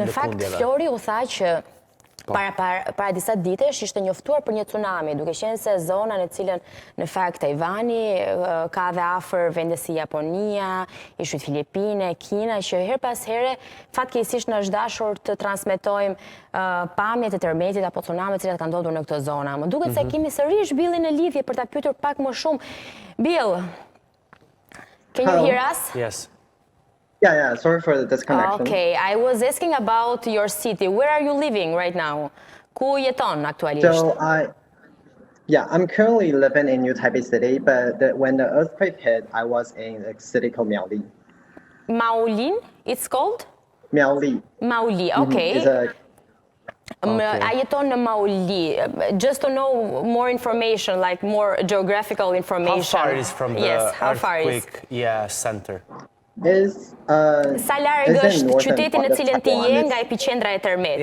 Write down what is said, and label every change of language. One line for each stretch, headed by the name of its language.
Albanian: Edhe në fakt Flori u tha që para disa ditësh ishte njoftuar për një tsunami, duke qenë se zona në cilën në fakt Tajvani ka dhe afër vende si Japonia, ishte Filipine, Kina, që her pas here fatkeqësisht na është dashur të transmetojmë pamjet e tërmetit apo tsunami të cilat kanë ndodhur në këtë zonë. Më duket se kemi sërish Billin në lidhje për ta pyetur pak më shumë.
English: Bill, can you hear us? Yes. Yeah. Sorry for the disconnection. Okay, I was asking about your city. Where are you living right now?
Albanian: Ku jeton aktualisht?
English: So I'm currently living in New Taipei City, but when the earthquake hit, I was in a city called Miaoli. Maolin, it's called? Miaoli. Maoli, okay. It's a
Albanian: I jeton në Maoli.
English: Just to know more information, like more geographical information. How far is from the earthquake center?
Albanian: Sa larg është qyteti në cilin ti je nga epiqendra e tërmetit?